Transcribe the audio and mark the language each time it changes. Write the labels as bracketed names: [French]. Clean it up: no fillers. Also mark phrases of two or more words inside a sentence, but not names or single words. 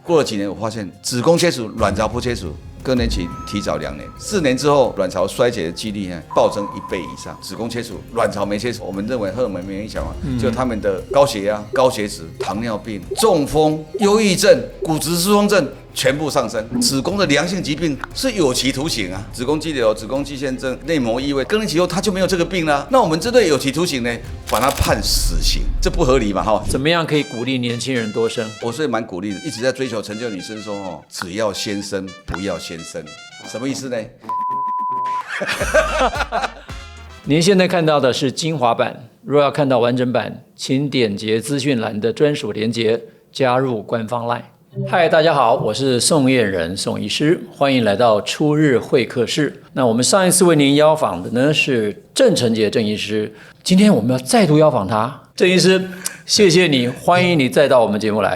[Chinese] 過了幾年，我發現子宮切除、卵巢不切除，更年期提早2年，4年之後卵巢衰竭的幾率暴增1倍以上。子宮切除、卵巢沒切除，我們認為荷爾蒙沒影響嘛，就他們的高血壓、高血脂、糖尿病、中風、憂鬱症、骨質疏鬆症全部上升。子宮的良性疾病是有期徒刑啊，子宮肌瘤、子宮肌腺症、內膜異位，更年期後他就沒有這個病了。那我們針對有期徒刑呢，把他判死刑，這不合理嘛？怎麼樣可以鼓勵年輕人多生？我是蠻鼓勵的，一直在追求成就女生說只要先生，不要先生，什麼意思呢？您現在看到的是精華版，若要看到完整版，請點擊資訊欄的專屬連結，加入官方 LINE。嗨，大家好，我是宋彥仁宋醫師，歡迎來到初日會客室。那我們上一次為您邀訪的呢是鄭成杰鄭醫師，今天我們要再度邀訪他。鄭醫師，謝謝你，歡迎你再到我們節目來。